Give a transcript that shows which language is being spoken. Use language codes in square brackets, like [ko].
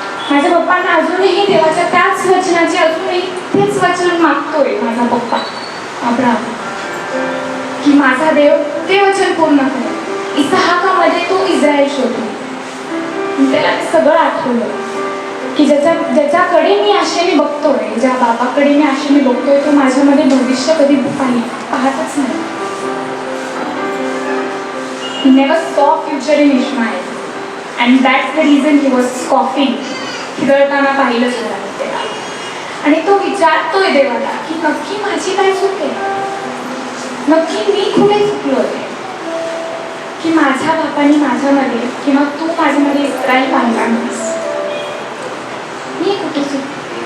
[mr] माझ्या पप्पांना अजूनही देवाच्या त्याच वचनाचे अजूनही तेच वचन मागतोय माझा पप्पा अब्राहम, की माझा देव ते वचन पूर्ण करेल. इसहाकामध्ये तो इस्राएल शोधतो. त्याला ते सगळं आठवलं. की ज्याच्याकडे मी आशेने बघतोय, ज्या बाबाकडे मी आशेने बघतोय, तो माझ्यामध्ये भविष्य कधी पाहतच नाही. [en] He never saw future in Ishmael, and that's the reason he was scoffing. [mr] खिदळताना पाहिलं त्याला. आणि तो विचारतोय देवाला की नक्की माझी काय चूक आहे, नक्की मी कुठे चुकलोय, की माझ्या बापाने माझ्यामध्ये किंवा तू माझ्यामध्ये इस्रायल पाहिला नाहीस, मी कुठे चुकलो.